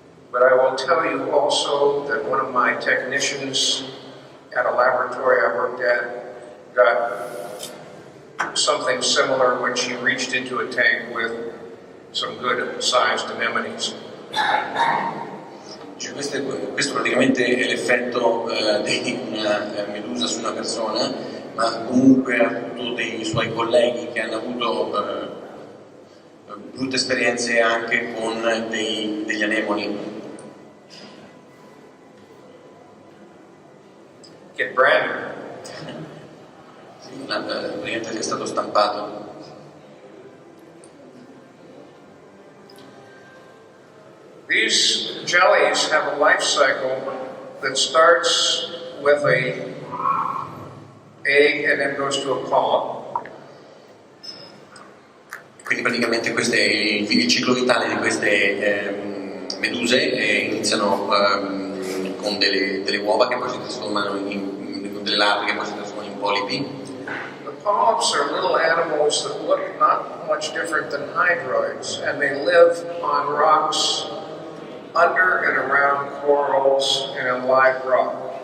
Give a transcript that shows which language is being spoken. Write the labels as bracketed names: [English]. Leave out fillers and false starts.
[English] But I will tell you also that one of my technicians at a laboratory I worked at got something similar when she reached into a tank with some good-sized anemones. [Italian] Cioè, questo praticamente è l'effetto di una medusa su una persona, ma comunque ha avuto dei suoi colleghi che hanno avuto brutte esperienze anche con degli anemoni. [English] Get branded. [Italian] Sì, praticamente è stato stampato. [English] These jellies have a life cycle that starts with a egg and then goes to a polyp. [Italian] Quindi praticamente questo è il ciclo vitale di queste meduse, iniziano con delle uova che poi si trasformano con delle larve che poi si trasformano in polipi. [English] The polyps are little animals that look not much different than hydroids, and they live on rocks under and around corals and in live rock.